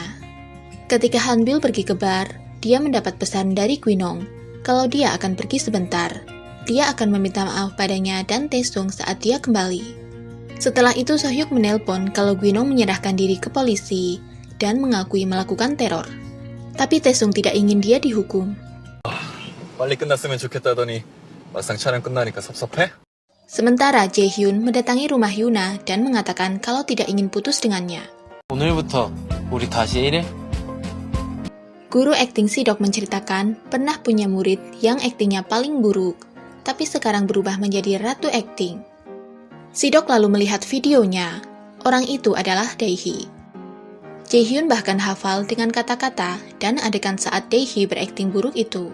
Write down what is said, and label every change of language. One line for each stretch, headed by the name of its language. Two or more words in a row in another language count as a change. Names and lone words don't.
Indonesian: Ketika Han-bil pergi ke bar, dia mendapat pesan dari Gwinong kalau dia akan pergi sebentar. Dia akan meminta maaf padanya dan Tae-sung saat dia kembali. Setelah itu So-hyuk menelpon kalau Gwinong menyerahkan diri ke polisi dan mengakui melakukan teror. Tapi Tae-sung tidak ingin dia dihukum.
Korean: 빨리 끝났으면 좋겠다더니 막상 촬영 끝나니까 섭섭해?
Indonesian: Sementara Jae-hyun mendatangi rumah Yuna dan mengatakan kalau tidak ingin putus dengannya.
Korean: 오늘부터 우리 다시 일해?
Indonesian: Guru akting Si-dok menceritakan pernah punya murid yang aktingnya paling buruk, tapi sekarang berubah menjadi ratu akting. Si-dok lalu melihat videonya. Orang itu adalah Dae-hee. Jae-hyun bahkan hafal dengan kata-kata dan adegan saat Dae-hee berakting buruk itu.